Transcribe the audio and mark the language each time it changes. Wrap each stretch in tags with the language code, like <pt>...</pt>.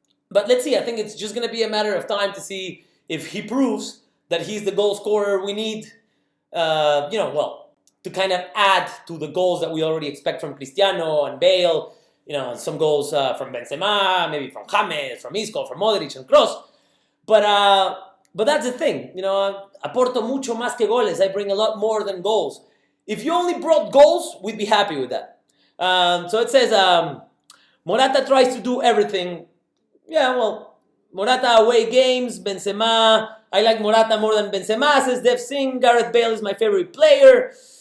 <en>But let's see, I think it's just going to be a matter of time to see if he proves that he's the goal scorer we need, to kind of add to the goals that we already expect from Cristiano and Bale, and some goals from Benzema, maybe from James, from Isco, from Modric and Kroos. But that's the thing,</en> <es>aporto mucho más que goles.</es> <en>I bring a lot more than goals. If you only brought goals, we'd be happy with that. So it says, Morata tries to do everything. Yeah, well, Morata away games, Benzema. I like Morata more than Benzema, says Dev Singh. Gareth Bale is my favorite player.</en>